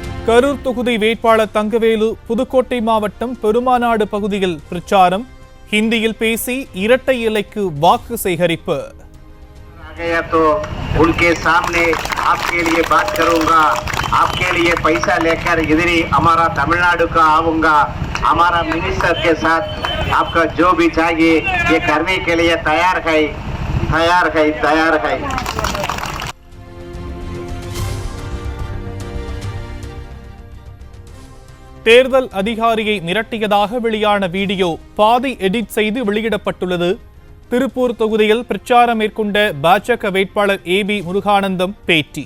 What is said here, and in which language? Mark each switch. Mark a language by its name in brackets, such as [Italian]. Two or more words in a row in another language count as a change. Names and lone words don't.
[Tamil] கரூர் தொகுதி வேட்பாளர் தங்கவேலு புதுக்கோட்டை மாவட்டம் பெருமாநாடு பகுதியில் பிரச்சாரம். ஹிந்தியில் பேசி இரட்டை இலைக்கு வாக்கு சேகரிப்பு. [Hindi] तो उनके सामने आपके लिए बात करूंगा, आपके लिए पैसा लेकर इधर ही हमारा तमिलनाडु का आऊंगा, हमारा मिनिस्टर के साथ आपका जो भी चाहिए ये करने के लिए तैयार है, तैयार है, तैयार है. [Tamil] தேர்தல் அதிகாரியை மிரட்டியதாக வெளியான வீடியோ பாதி எடிட் செய்து வெளியிடப்பட்டுள்ளது. திருப்பூர் தொகுதியில் பிரச்சாரம் மேற்கொண்ட பாஜக வேட்பாளர் ஏபி முருகானந்தம் பேட்டி.